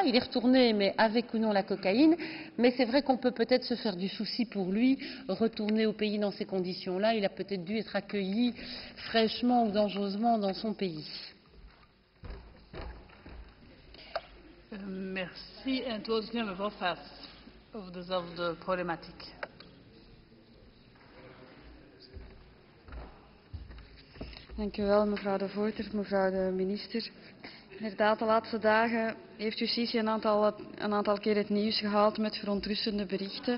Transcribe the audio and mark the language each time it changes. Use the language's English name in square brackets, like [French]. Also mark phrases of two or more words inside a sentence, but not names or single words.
[French] Il est retourné, mais avec ou non la cocaïne. Mais c'est vrai qu'on peut peut-être se faire du souci pour lui, retourner au pays dans ces conditions-là. Il a peut-être dû être accueilli fraîchement ou dangereusement dans son pays. Merci. [Dutch] En het woord is nu aan mevrouw Faes over dezelfde problematiek. Dank u wel, mevrouw de voorzitter, mevrouw de minister. Inderdaad, de laatste dagen heeft justitie een aantal keer het nieuws gehaald met verontrustende berichten.